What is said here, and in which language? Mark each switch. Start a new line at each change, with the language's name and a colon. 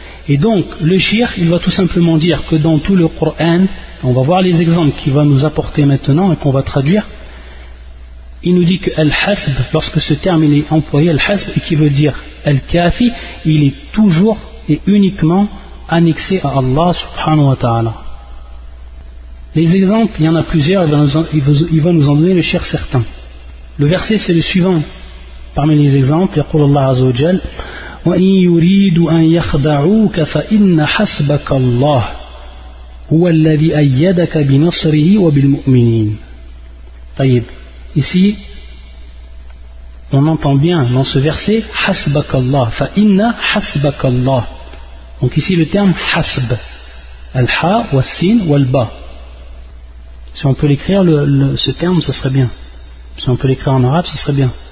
French: Et donc le shirk, il va tout simplement dire que dans tout le Coran, on va voir les exemples qu'il va nous apporter maintenant et qu'on va traduire, il nous dit que Al-Hasb, lorsque ce terme il est employé, Al-Hasb, et qui veut dire Al-Kafi, il est toujours et uniquement annexé à Allah subhanahu wa ta'ala. Les exemples, il y en a plusieurs, il va nous en donner le shirk certain. Le verset c'est le suivant parmi les exemples,
Arabic: يقول الله عز وجل وَإِنْ يُرِيدُ أَنْ يَخْدَعُوكَ فَإِنَّ حَسْبَكَ اللَّهُ هُوَ الَّذِي أَيَّدَكَ بِنَصْرِهِ وَبِالْمُؤْمِنِينَ.
French: طيب, ici on entend bien dans ce verset
Arabic: حَسْبَكَ اللَّهُ فَإِنَّ حَسْبَكَ اللَّهُ.
French: Donc ici le terme حَسْب,
Arabic: الْحَا وَالسِّنْ وَالْبَا,
French: si on peut l'écrire ce terme ce serait bien, si on peut l'écrire en arabe ce serait bien.